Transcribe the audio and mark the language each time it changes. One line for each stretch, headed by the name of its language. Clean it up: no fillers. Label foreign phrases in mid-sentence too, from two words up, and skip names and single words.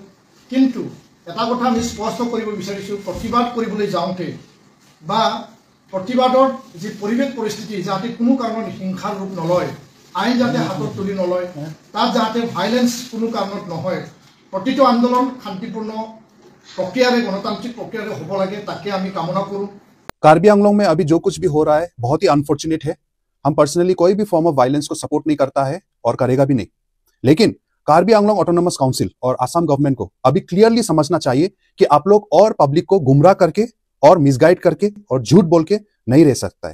Assamese: কিন্তু এটা কথা আমি স্পষ্ট কৰিব বিচাৰিছোঁ, প্ৰতিবাদ কৰিবলৈ যাওঁতে বা প্ৰতিবাদৰ যি পৰিৱেশ পৰিস্থিতি যাতে কোনো কাৰণত হিংসাৰ ৰূপ নলয়, আইন যাতে হাতত তুলি নলয়, তাত যাতে ভাইলেন্স কোনো কাৰণত নহয়, প্ৰতিটো আন্দোলন শান্তিপূৰ্ণ প্ৰক্ৰিয়াৰে, গণতান্ত্ৰিক প্ৰক্ৰিয়াৰে হ'ব লাগে, তাকে আমি কামনা কৰোঁ।
Hindi: कार्बी आंगलोंग में अभी जो कुछ भी हो रहा है बहुत ही अनफॉर्चुनेट है। हम पर्सनली कोई भी
English: form of violence
Hindi: को सपोर्ट नहीं करता है और करेगा भी नहीं। लेकिन कार्बी आंगलोंग ऑटोनोमस काउंसिल और आसाम गवर्नमेंट को अभी क्लियरली समझना चाहिए कि आप लोग और पब्लिक को गुमराह करके और मिसगाइड करके और झूठ बोल के नहीं रह सकता है।